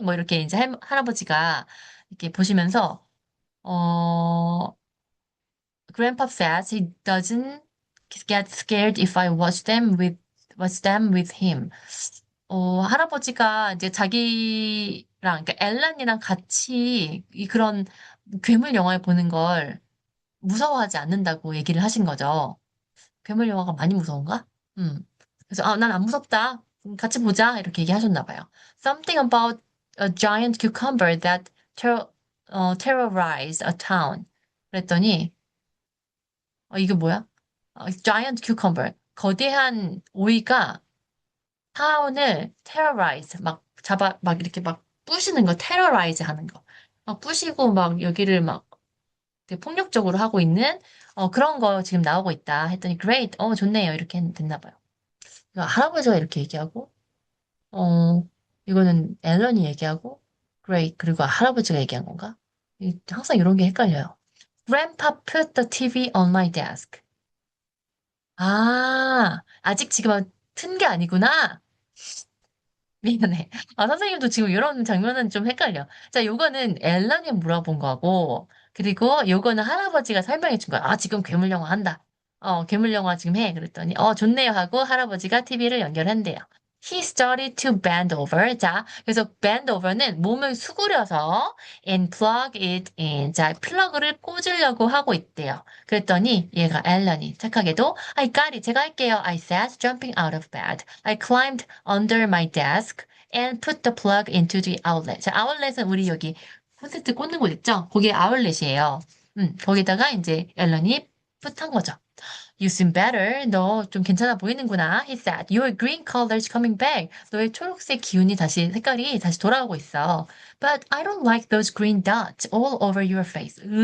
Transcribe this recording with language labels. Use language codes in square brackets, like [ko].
[ko] 뭐 이렇게 이제 할아버지가 이렇게 보시면서, 어, [en] Grandpa says he doesn't get scared if I watch them with him. [ko] 할아버지가 이제 그러니까 앨런이랑 같이 그런 괴물 영화를 보는 걸 무서워하지 않는다고 얘기를 하신 거죠. 괴물 영화가 많이 무서운가? 그래서, 난 안 무섭다. 같이 보자. 이렇게 얘기하셨나 봐요. [en] Something about a giant cucumber that terrorized a town. [ko] 그랬더니, 이게 뭐야? giant cucumber. 거대한 오이가 타운을 terrorize, 막 이렇게 막 부시는 거, terrorize 하는 거. 막 부시고 막 여기를 막 되게 폭력적으로 하고 있는 그런 거 지금 나오고 있다 했더니 great, 좋네요. 이렇게 됐나 봐요. 그러니까 할아버지가 이렇게 얘기하고, 이거는 앨런이 얘기하고, [en] great. [ko] 그리고 할아버지가 얘기한 건가? 항상 이런 게 헷갈려요. [en] Grandpa put the TV on my desk. [ko] 아, 아직 지금 튼 게 아니구나. 미안해. 아, 선생님도 지금 이런 장면은 좀 헷갈려. 자, 요거는 앨런이 물어본 거고, 그리고 요거는 할아버지가 설명해 준 거야. 아, 지금 괴물 영화 한다. 괴물 영화 지금 해. 그랬더니, 좋네요 하고 할아버지가 TV를 연결한대요. [en] He started to bend over. 자, 그래서 bend over는 [ko] 몸을 수그려서 [en] and plug it in. [ko] 자, 플러그를 꽂으려고 하고 있대요. 그랬더니 얘가 앨런이 착하게도 [en] I got it. [ko] 제가 할게요. [en] I said, jumping out of bed. I climbed under my desk and put the plug into the outlet. [ko] 자, outlet은 우리 여기 콘센트 꽂는 곳 있죠? 거기에 아울렛이에요. 거기다가 이제 앨런이 풋한 거죠. [en] You seem better. [ko] 너 좀 괜찮아 보이는구나. [en] He said, Your green color's coming back. [ko] 너의 초록색 기운이 색깔이 다시 돌아오고 있어. [en] But I don't like those green dots all over your face.